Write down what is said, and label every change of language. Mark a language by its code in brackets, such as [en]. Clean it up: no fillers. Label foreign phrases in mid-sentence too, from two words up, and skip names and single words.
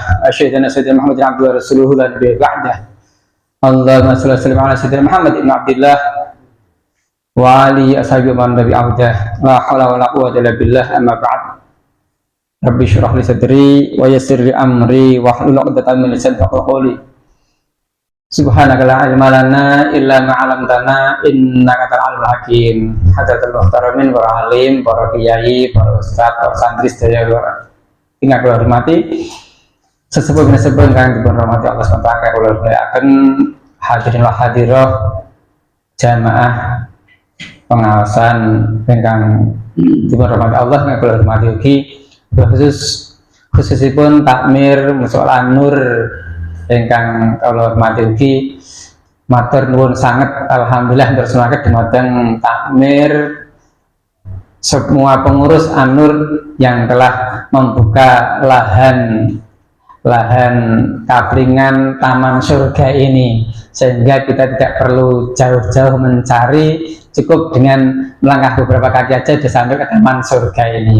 [ar] أشهد أن سيدنا محمدا عبده ورسوله لا نبي بعده اللهم صل وسلم على سيدنا محمد بن عبد الله وآل أصحابه ومن تبعهم. لا حول ولا قوة إلا بالله أما بعد رب اشرح لي صدري ويسر لي أمري واحلل عقدة من لساني يفقهوا قولي. سبحانك لا علم لنا إلا ما علمتنا إنك أنت العليم الحكيم. حضرات المحترمين [jv] para alim, para kiai, para ustaz, para santri sedaya ingkang kula hormati, sesepuh ingkang dihormati Allah SWT, kula akan [ar] الحاضرين و [jv] hadirah jamaah pengawasan ingkang dihormati Allah, ingkang kula hormati ugi khususipun takmir Mushola Nur ingkang kula hormati ugi matur nuwun sanget, alhamdulillah tersunaken dumateng takmir [id] semua pengurus An-Nur yang telah membuka lahan kaplingan taman surga ini, sehingga kita tidak perlu jauh-jauh mencari, cukup dengan melangkah beberapa kaki aja sudah sampai ke taman surga ini.